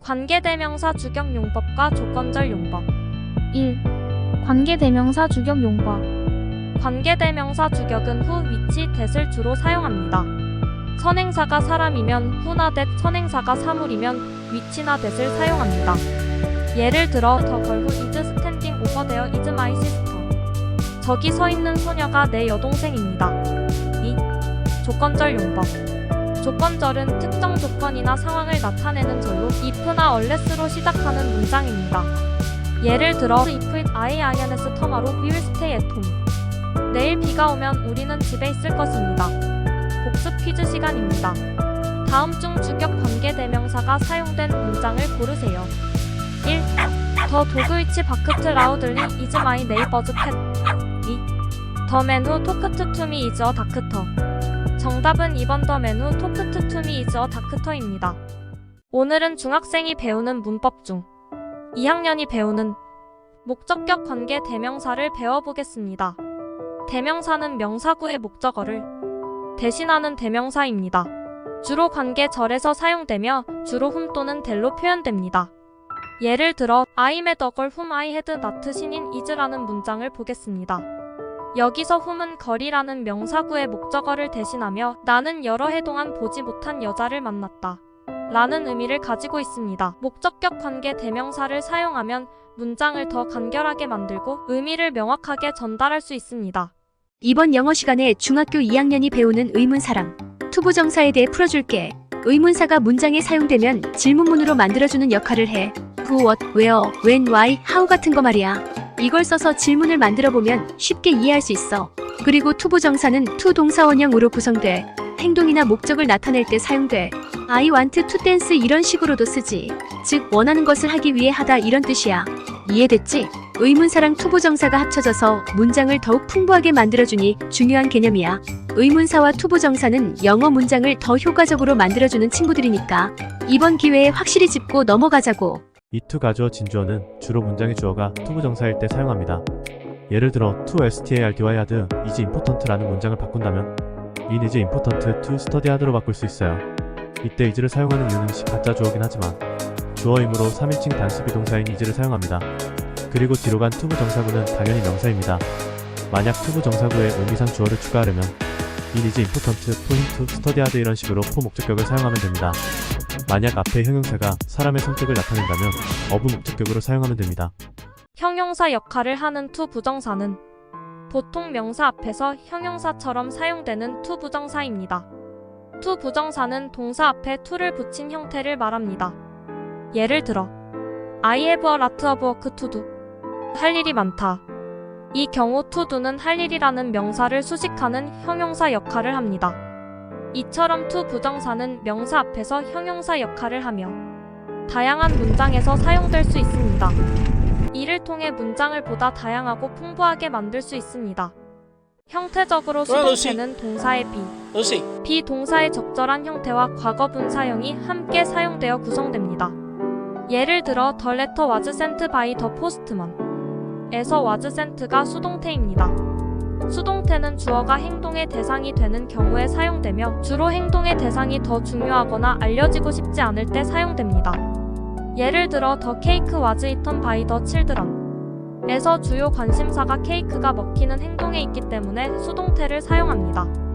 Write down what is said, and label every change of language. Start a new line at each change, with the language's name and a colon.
Korean: 관계대명사 주격용법과 조건절 용법. 1. 관계대명사 주격용법. 관계대명사 주격은 후, 위치, that을 주로 사용합니다. 선행사가 사람이면 후나 that, 선행사가 사물이면 위치나 that을 사용합니다. 예를 들어
English: The girl who is standing over there is my sister.
Korean: 저기 서 있는 소녀가 내 여동생입니다. 2. 조건절 용법. 조건절은 특정 조건이나 상황을 나타내는 절로 if나 unless로 시작하는 문장입니다. 예를 들어
English: If I INS tomorrow we will stay at home.
Korean: 내일 비가 오면 우리는 집에 있을 것입니다. 복습 퀴즈 시간입니다. 다음 중 주격 관계대명사가 사용된 문장을 고르세요. 1.
English: The dog which barked loudly is my neighbor's pet. 2. The man who talked to me is a doctor.
Korean: 정답은 2번
English: The man who talked to me is a doctor입니다.
Korean: 오늘은 중학생이 배우는 문법 중 2학년이 배우는 목적격 관계 대명사를 배워보겠습니다. 대명사는 명사구의 목적어를 대신하는 대명사입니다. 주로 관계절에서 사용되며 주로 whom 또는 that로 표현됩니다. 예를 들어
English: I met a girl whom I had not seen in ages
Korean: 라는 문장을 보겠습니다. 여기서 whom은 걸이라는 명사구의 목적어를 대신하며 나는 여러 해 동안 보지 못한 여자를 만났다 라는 의미를 가지고 있습니다. 목적격 관계 대명사를 사용하면 문장을 더 간결하게 만들고 의미를 명확하게 전달할 수 있습니다. 이번 영어 시간에 중학교 2학년이 배우는 의문사랑 투부정사에 대해 풀어줄게. 의문사가 문장에 사용되면 질문문으로 만들어주는 역할을 해.
English: who, what, where, when, why, how
Korean: 같은 거 말이야. 이걸 써서 질문을 만들어보면 쉽게 이해할 수 있어. 그리고 투부정사는 to 동사원형으로 구성돼. 행동이나 목적을 나타낼 때 사용돼.
English: I want to dance
Korean: 이런 식으로도 쓰지. 즉 원하는 것을 하기 위해 하다 이런 뜻이야. 이해됐지? 의문사랑 투부정사가 합쳐져서 문장을 더욱 풍부하게 만들어주니 중요한 개념이야. 의문사와 투부정사는 영어 문장을 더 효과적으로 만들어주는 친구들이니까 이번 기회에 확실히 짚고 넘어가자고. 이 to 가주어 진주어는 주로 문장의 주어가 투부정사일 때 사용합니다. 예를 들어
English: to start hard is important
Korean: 라는 문장을 바꾼다면
English: it is important to study hard
Korean: 로 바꿀 수 있어요. 이때 is를 사용하는 이유는 가짜 주어긴 하지만 주어이므로 3인칭 단수 비동사인 is를 사용합니다. 그리고 뒤로 간 투부정사구는 당연히 명사입니다. 만약 투부정사구에 의미상 주어를 추가하려면
English: it is important for him to study hard
Korean: 이런 식으로 for 목적격을 사용하면 됩니다. 만약 앞에 형용사가 사람의 성격을 나타낸다면 of 목적격으로 사용하면 됩니다. 형용사 역할을 하는 to 부정사는 보통 명사 앞에서 형용사처럼 사용되는 to 부정사입니다. to 부정사는 동사 앞에 to를 붙인 형태를 말합니다.
English: 예를 들어 I have a lot of work to do.
Korean: 할 일이 많다. 이 경우 to do는 할 일이라는 명사를 수식하는 형용사 역할을 합니다. 이처럼 to 부정사는 명사 앞에서 형용사 역할을 하며 다양한 문장에서 사용될 수 있습니다. 이를 통해 문장을 보다 다양하고 풍부하게 만들 수 있습니다. 형태적으로 수동태는 동사의 비동사의 적절한 형태와 과거분사형이 함께 사용되어 구성됩니다. 예를 들어
English: The letter was sent by the postman 에서 was sent
Korean: 가 수동태입니다. 수동태는 주어가 행동의 대상이 되는 경우에 사용되며 주로 행동의 대상이 더 중요하거나 알려지고 싶지 않을 때 사용됩니다. 예를 들어
English: The cake was eaten by the children
Korean: 에서 주요 관심사가 케이크가 먹히는 행동에 있기 때문에 수동태를 사용합니다.